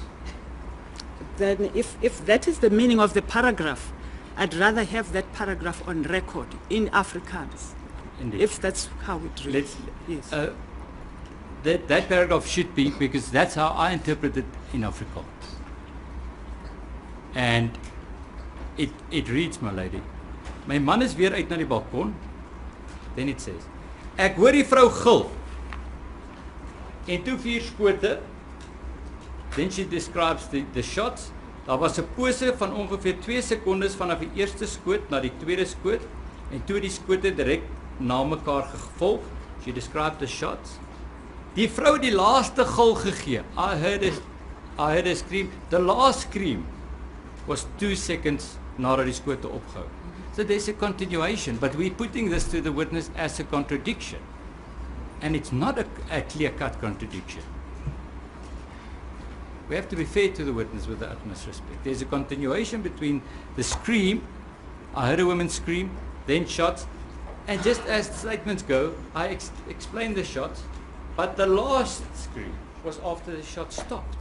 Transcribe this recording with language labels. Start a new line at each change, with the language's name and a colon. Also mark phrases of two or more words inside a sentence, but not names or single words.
English: Then if that is the meaning of the paragraph, I'd rather have that paragraph on record in Afrikaans. Indeed. If that's how it reads. Yes. That paragraph should be, because that's how I interpret it in Afrikaans. And it reads, my lady,
Afrikaans: my man is weer uit na die balkon.
English: Then it says,
Afrikaans: ek hoor die vrou gil. En toe 4 skote.
English: Then she describes the shots.
Afrikaans: Daar was 'n pose van ongeveer 2 sekondes vanaf die eerste skoot na die tweede skoot, en toe die skote direk na mekaar gevolg.
English: She described the shots.
Afrikaans: Die vrou het die laaste gil gegee.
English: I heard her scream. The last scream was 2 seconds
Afrikaans: nadat die skote opgehou.
English: So there's a continuation, but we're putting this to the witness as a contradiction. And it's not a clear-cut contradiction. We have to be fair to the witness with the utmost respect. There's a continuation between the scream, I heard a woman scream, then shots, and just as statements go, I explained the shots, but the last scream was after the shot stopped.